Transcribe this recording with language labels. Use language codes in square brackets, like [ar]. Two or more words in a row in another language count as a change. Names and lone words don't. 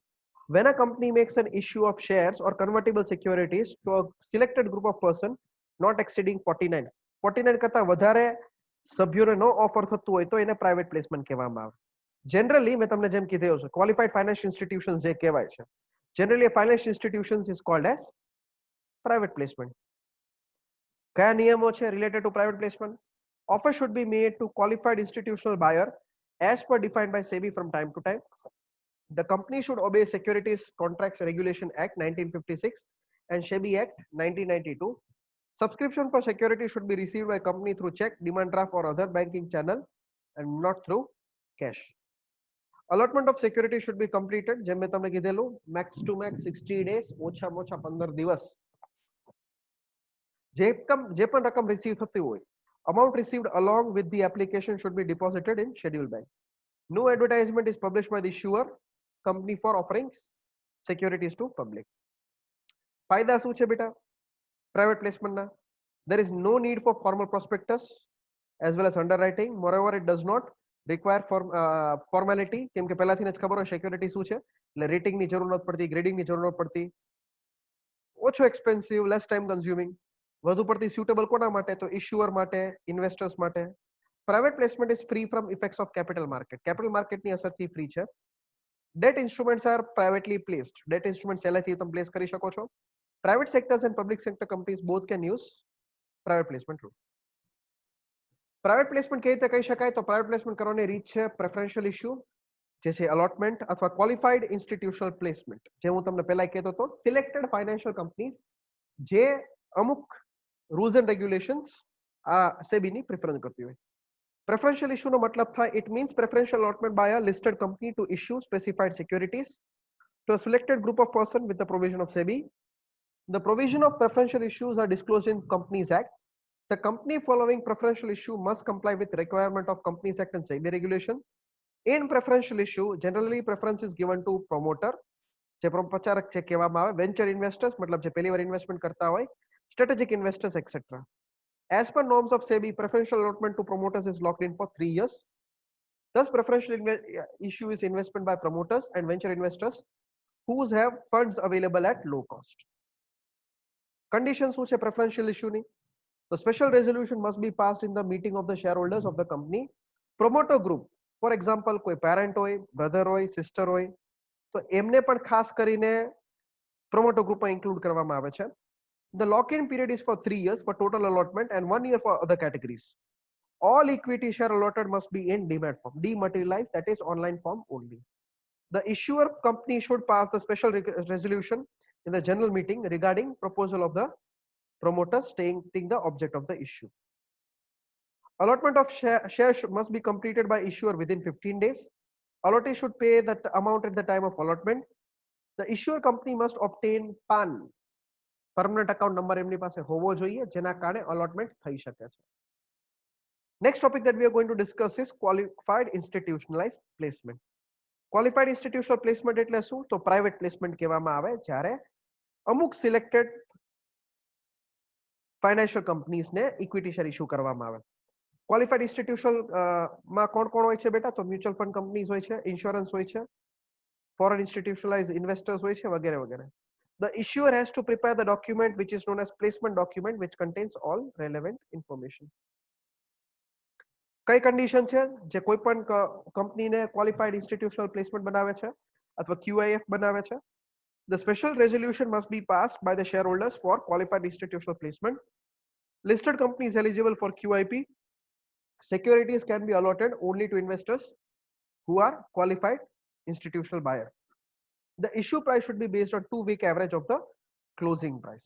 [en] When a company makes an issue of shares or convertible securities to a selected group of person not exceeding 49 [gu] કરતા વધારે સભ્યોને નો ઓફર થતું હોય તો એને [en] private placement [gu] કહેવામાં આવે. જનરલી મેં તમને જેમ કીધું છે [en] qualified financial institutions [gu] જે કહેવાય છે, [en] generally a financial institutions is called as private placement. [gu] કયા નિયમો છે [en] related to private placement? Offer should be made to qualified institutional buyer as per defined by SEBI from time to time. The company should obey Securities Contracts Regulation Act 1956 and SEBI Act 1992. Subscription for security should be received by company through check, demand draft or other banking channel and not through cash. Allotment of security should be completed [gu] જેમ મેં તમને કીધેલું [en] max to max 60 days [gu] ઓછામાં ઓછા 15 દિવસ જે પણ રકમ રિસીવ થતી હોય [en] amount received along with the application should be deposited in scheduled bank. No advertisement is published by the issuer company for offering securities to public. [gu] ફાયદા શું છે બેટા [en] private placement [gu] ના? [en] There is no need for formal prospectus as well as underwriting. Moreover, it does not require formality [gu] કેમ કે પહેલાથી જ ખબર હોય security શું છે એટલે rating ની જરૂર નથી પડતી, grading ની જરૂર નથી પડતી, ઓછો expensive, [en] less time consuming, [gu] વધુ પડતી suitable કોના માટે? તો issuer માટે, investors માટે. [en] Private placement is free from effects of capital market. Capital market [gu] ની અસરથી free છે. [en] Debt instruments are privately placed. Debt instruments [gu] સહેલાઈથી તમે place કરી શકો છો. [en] Private sectors and public sector companies both can use private placement route. Private placement [gu] કેવી રીતે કહી શકાય? તો [en] private placement [gu] કરવાની રીત છે [en] preferential issue [gu] જે છે allotment અથવા [en] qualified institutional placement. [gu] જે હું તમને પહેલા કહેતો હતો [en] selected financial companies [gu] જે અમુક [en] rules and regulations [gu] આ SEBI ની પ્રેફરન્સ કરતી હોય. [en] Preferential issue [gu] નો મતલબ થાય [en] it means preferential allotment by a listed company to issue specified securities to a selected group of person with the provision of SEBI. The provision of preferential issues are disclosed in Companies Act. The company following preferential issue must comply with requirement of Companies Act and SEBI regulation. In preferential issue, generally preference is given to promoter, [gu] જે પ્રચારક છે કહેવામાં આવે, [en] venture investors [gu] મતલબ જે પહેલી વાર ઇન્વેસ્ટમેન્ટ કરતા હોય, [en] strategic investors etc. As per norms of SEBI, preferential allotment to promoters is locked in for 3 years. Thus, preferential issue is investment by promoters and venture investors who have funds available at low cost. [gu] Conditions શું છે [en] preferential issue [gu] ની? [en] The special resolution must be passed in the meeting of the shareholders of the company. Promoter group, for example, [gu] કોઈ parent હોય, brother હોય, sister હોય, તો એમને પણ ખાસ કરીને [en] promoter group [gu] માં include કરવામાં આવે છે. [en] The lock-in period is for 3 years for total allotment and 1 year for other categories. All equity share allotted must be in demat form, dematerialized, that is online form only. The issuer company should pass the special resolution in the general meeting regarding proposal of the promoter stating the object of the issue. Allotment of shares must be completed by issuer within 15 days. Allottee should pay that amount at the time of allotment. The issuer company must obtain PAN, permanent account number [gu] એમની પાસે હોવો જોઈએ જેના કારણે [en] allotment [gu] થઈ શકે છે. [en] Next topic that we are going to discuss is qualified institutionalized placement. Qualified institutional placement [gu] એટલે શું? તો [en] private placement [gu] કહેવામાં આવે જ્યારે અમુક [en] selected financial companies [gu] ને [en] equity share issue [gu] કરવામાં આવે. [en] Qualified institutional [gu] માં કોણ કોણ હોય છે બેટા? તો [en] mutual fund companies [gu] હોય છે, insurance હોય છે, [en] foreign institutionalized investors [gu] હોય છે વગેરે વગેરે. [en] The issuer has to prepare the document which is known as placement document which contains all relevant information. [gu] કઈ condition છે જે કોઈ પણ કંપનીને [en] qualified institutional placement [gu] બનાવે છે અથવા QIF બનાવે છે? [en] The special resolution must be passed by the shareholders for qualified institutional placement. Listed companies eligible for QIP Securities can be allotted only to investors who are qualified institutional buyer. The issue price should be based on 2-week average of the closing price.